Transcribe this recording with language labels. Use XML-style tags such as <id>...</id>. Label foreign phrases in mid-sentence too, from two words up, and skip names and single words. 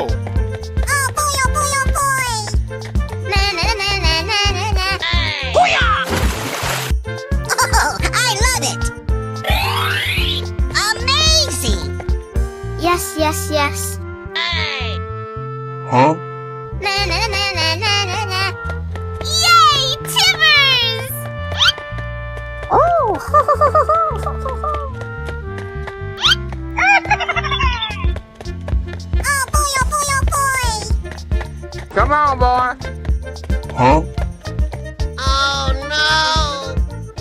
<en>Oh boy, oh boy, oh boy! Na na na na na na na. Oh, I love it! Amazing! Yes, yes, yes. Huh? Na na na na na na na. Yay, Timbers! Oh boy, oh boy, oh boy! Come on, boy. Huh? Oh no!</en>